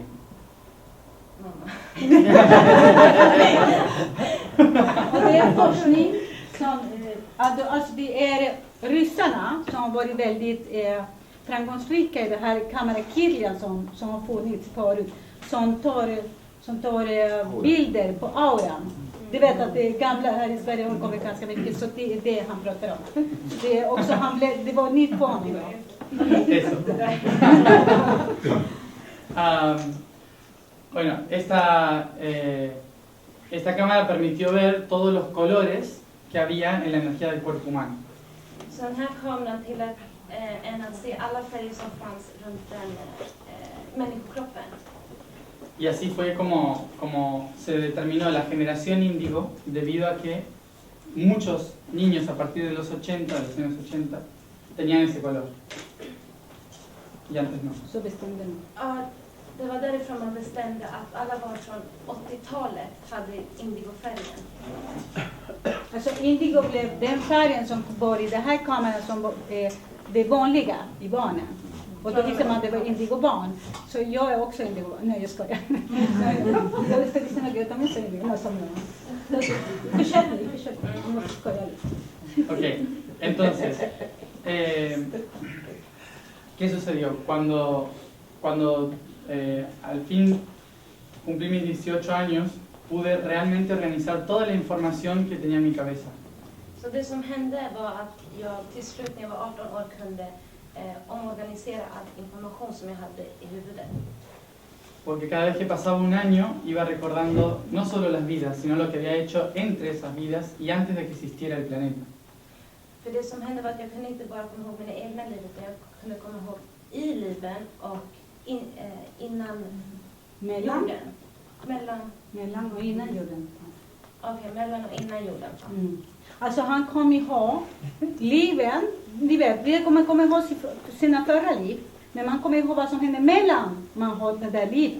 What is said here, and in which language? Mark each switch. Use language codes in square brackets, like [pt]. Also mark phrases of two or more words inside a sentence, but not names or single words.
[sv] Mamma. Och det är forskning som, alltså det är ryssarna som har varit väldigt framgångsrika i det här kamera Kirlian som har funnits förut, som tar bilder på auran. Du vet att det gamla här i Sverige har kommit ganska mycket, så det är det han pratar om. Det är också, det var nytt på honom. [es] Eso. Bueno, esta cámara permitió ver todos los colores que había en la energía del cuerpo humano. [sv] Så den här kameran tillät en att se alla färger som fanns runt den människokroppen. [es] Y así fue como se determinó la generación índigo, debido a que muchos niños a partir de los 80, de los años 80, tenían ese color. Y antes no. [sv] Så bestämde de. Ja, det var därifrån man bestämde att alla barn från 80-talet hade indigofärgen. Alltså indigo blev den färgen som var i den här kameran som var det vanliga i barnen. Och då visste man att det var indigobarn. Så jag är också indigobarn. Nej, jag skojar. Jag visste att jag [es] también soy indigo. No, [sv] Försök. Jag skojar lite. [es] Ok, entonces, ¿qué sucedió? Cuando al fin cumplí mis 18 años, pude realmente organizar toda la información que tenía en mi cabeza. [sv] Så det som hände var att jag till slut när jag var 18 år kunde omorganisera all information som jag hade i huvudet. [es] Porque cada vez que pasaba un año iba recordando no solo las vidas, sino lo que había hecho entre esas vidas y antes de que existiera el planeta. [sv] För det som hände var att jag kunde inte bara komma ihåg mina egna liv, utan jag kunde komma ihåg i liven och innan Mellan? jorden. Mellan och innan jorden. Okej, mellan och innan jorden. Alltså han kom ihåg liven, ni vet, vi kommer komma ihåg sina förra liv, men man kommer ihåg vad som händer mellan man har den där liven.